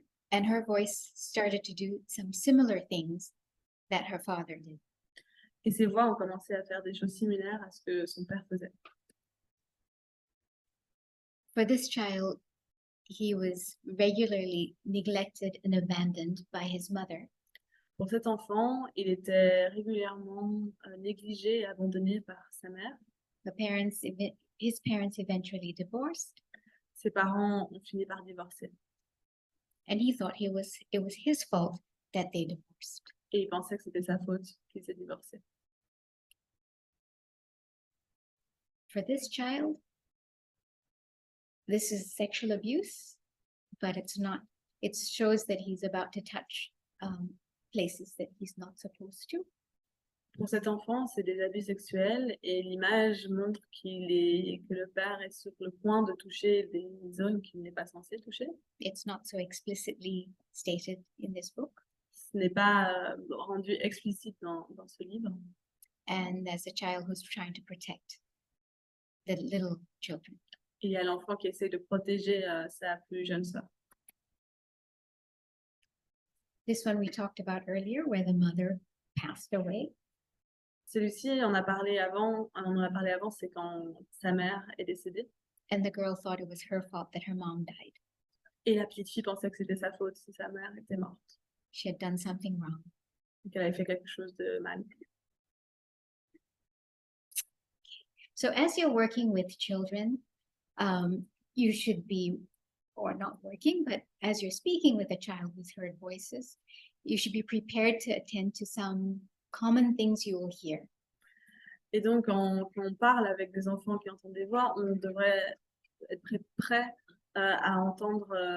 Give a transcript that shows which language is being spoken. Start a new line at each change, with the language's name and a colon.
English: And her voice started to do some similar things that her father did.
French: Et ses voix ont commencé à faire des choses similaires à ce que son père faisait.
English: For this child, he was regularly neglected and abandoned by his mother.
French: Pour cet enfant, il était régulièrement négligé et abandonné par sa mère.
English: His parents eventually divorced.
French: Ses parents ont fini par divorcer.
English: And he thought it was his fault that they divorced.
French: Et il pensait que c'était sa faute qu'ils s'est divorcé.
English: For this child, this is sexual abuse, but it's not. It shows that he's about to touch places that he's not supposed to.
French: Pour cet enfant, c'est des abus sexuels et l'image montre que le père est sur le point de toucher des zones qu'il n'est pas censé toucher.
English: It's not so explicitly stated in this book.
French: Ce n'est pas rendu explicite dans ce livre.
English: And there's a child who's trying to protect the little children.
French: Il y a l'enfant qui essaie de protéger sa plus jeune sœur.
English: This one we talked about earlier, where the mother passed away.
French: Celui-ci, on en a parlé avant, c'est quand sa mère est décédée.
English: And the girl thought it was her fault that her mom died.
French: Et la petite fille pensait que c'était sa faute si sa mère était morte.
English: She had done something wrong.
French: Qu'elle avait fait quelque chose de mal.
English: So as you're working with children, you should be, or not working, but as you're speaking with a child who's heard voices, you should be prepared to attend to some common things you will hear.
French: Et donc, quand on parle avec des enfants qui entendent des voix, on devrait être prêt à entendre.